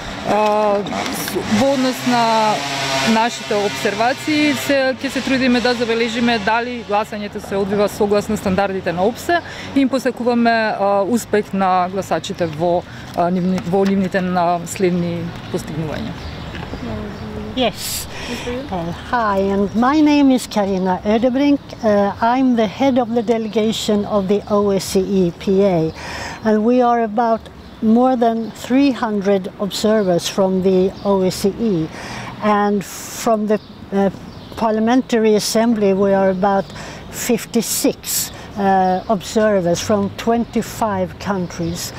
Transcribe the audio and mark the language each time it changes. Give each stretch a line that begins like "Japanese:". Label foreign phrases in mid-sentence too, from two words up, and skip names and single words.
Macedonian: Во однос на нашите обсервации ќе се трудиме да забележиме дали гласањето се одвива согласно стандардите на ОПСЕ и им посакуваме успех на гласачите во нивните следни постигнувања.
English: Yes. Hi, and my name is Carina Ödebrink. I'm the head of the delegation of the OSCE-PA, and we are about more than 300 observers from the OSCE, and from the Parliamentary Assembly we are about 56 observers from 25 countries.